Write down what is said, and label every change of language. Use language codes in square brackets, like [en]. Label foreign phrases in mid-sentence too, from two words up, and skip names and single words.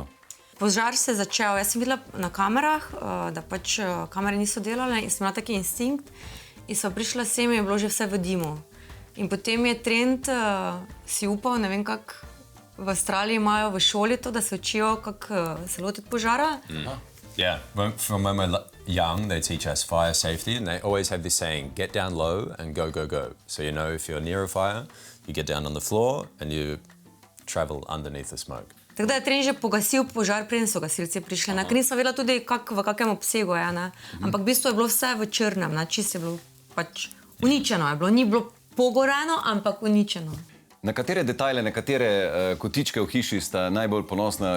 [sl] Požar se je začel, jaz sem videla na kamerah, da pač kamere niso delale in sem imela taki instinkt in sva prišla sem in je bilo že vse v dimu. In potem je trend si upal, ne vem kak, v Avstraliji imajo v šoli to, da se učijo, kako se lotiti požara. [en] Yeah, from when we're young, they teach us fire safety, and they always have this saying, get down low and go, go, go. So you know if you're near a fire, you get down on the floor and you travel underneath the smoke. [sl] Tako da je trend že pogasil požar, preden so gasilci prišli. Ker nisem vedela tudi, v kakem obsegu je. Ne? Ampak v bistvu je bilo vse v črnem, čisto je bilo pač uničeno. Je bilo. Ni bilo pogoreno, ampak uničeno. Na katere detajle, na katere kotičke v hiši sta najbolj ponosna?